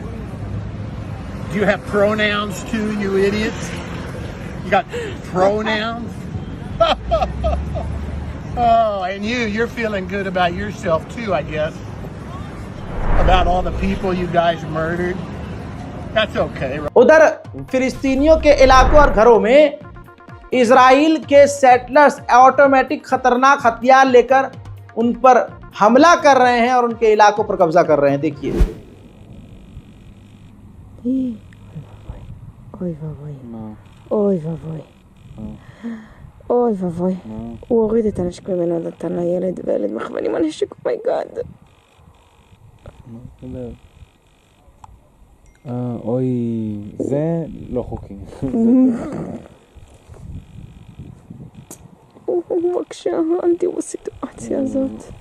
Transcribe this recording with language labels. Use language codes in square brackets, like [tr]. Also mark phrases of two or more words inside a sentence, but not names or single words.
[en] Do you have pronouns too, you idiots? You got pronouns? Oh, and you're feeling good about yourself too, I guess. About all the people you guys murdered. That's okay. [hi] उधर फिलिस्तीनियों के इलाकों और घरों में इजराइल के सेटलर्स ऑटोमेटिक खतरनाक हथियार लेकर उन पर हमला कर रहे हैं और उनके इलाकों पर कब्जा कर रहे हैं। देखिए [he] אוי ואבוי. אוי ואבוי. הוא הוריד את הנשק ממנו, נתן לילד, והילד מכוון עם הנשק, אומייגאד. אוי, זה לא חוקי. הוא מקשה, אל תראו בסיטואציה הזאת.